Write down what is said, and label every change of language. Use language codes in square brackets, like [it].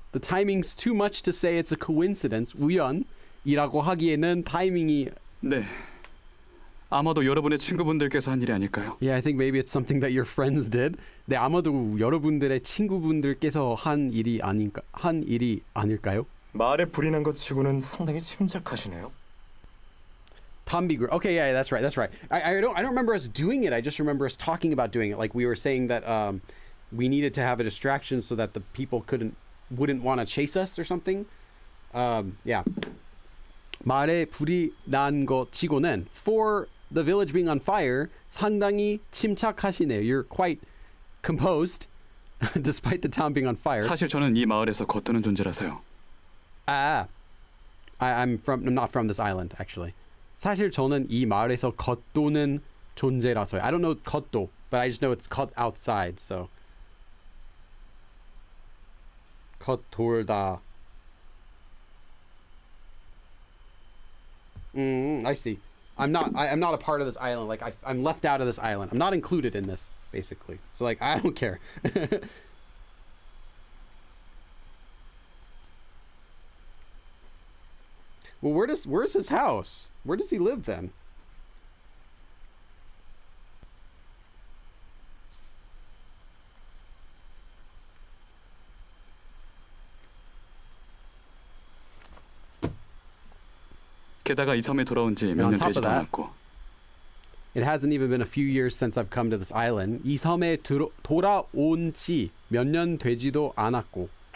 [en] the timing's too much to say it's a coincidence. [ko] 우연이라고 하기에는 타이밍이. 네. 아마도 여러분의 친구분들께서 한 일이 아닐까요? [en] Yeah, I think maybe it's something that your friends did. [ko] 네, 아마도 여러분들의 친구분들께서 한 일이 아닐까요? 말에 불이 난 것 치고는 상당히 침착하시네요. [en] Tom B. Okay, yeah, that's right. I don't remember us doing it. I just remember us talking about doing it. Like we were saying that we needed to have a distraction so that the people wouldn't want to chase us or something. Yeah. [ko] 말에 불이 난 것 치고는 [en] for the village being on fire [ko] 상당히 침착하시네요. [en] You're quite composed despite the town being on fire. [ko] 사실 저는 이 마을에서 겉도는 존재라서요. [en] I'm not from this island actually. [ko] 사실 저는 이 마을에서 겉도는 존재라서요. [en] I don't know 겉도, but I just know it's cut outside. So 겉돌다. I see. I'm not a part of this island. Like I'm left out of this island. I'm not included in this basically. So like I don't care. Well, where's his house? Where does he live then? [ko] 게다가 이 섬에 돌아온 지 몇 [en] on [ko] 년 [en] top of [ko] 되지도 [en] that, [ko] 않았고. [en] It hasn't even been a few years since I've come to this island. [ko] 이 섬에 돌아온 지 몇 년 되지도 않았고.